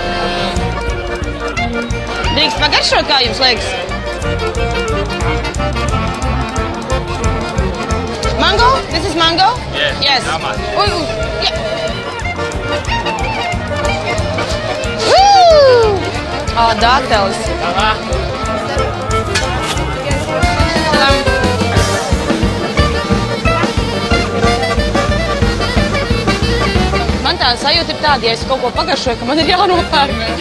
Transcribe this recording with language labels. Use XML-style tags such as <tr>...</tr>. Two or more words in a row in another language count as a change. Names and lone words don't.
<lv>Drīkst pagaršot, kā jums liekas?</lv> <en>Mango? This is mango? Yes. Yeah.</en> <lv>Dateles. Man tā sajūta ir tāda, ja es kaut ko pagaršoju, ka man ir jānopērk.</lv>